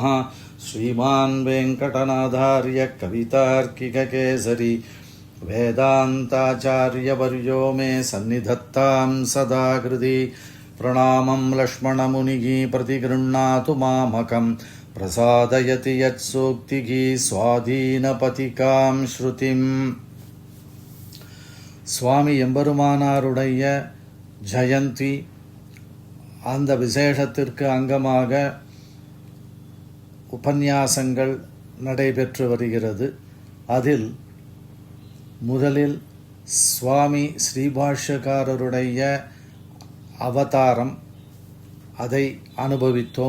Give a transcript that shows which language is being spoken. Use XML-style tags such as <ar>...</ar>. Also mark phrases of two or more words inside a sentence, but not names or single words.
<sa>श्रीमान् वेङ्कटनाथार्य कवितार्किककेसरी वेदान्ताचार्यवर्यो मे सन्निधत्तां सदा हृदि। प्रणामं लक्ष्मणमुनिः प्रतिगृह्णातु मामकम् प्रसादयति यत्सूक्तिः स्वाधीनपतिकां ஸ்ருதிம்.</sa> <ta>சுவாமி எம்பெருமானாருடைய ஜெயந்தி அந்த விசேஷத்திற்கு அங்கமாக உபன்யாசங்கள் நடைபெற்று வருகிறது. அதில் முதலில் சுவாமி ஸ்ரீபாஷ்யக்காரருடைய அவதாரம் அதை அனுபவித்தோம்.</ta>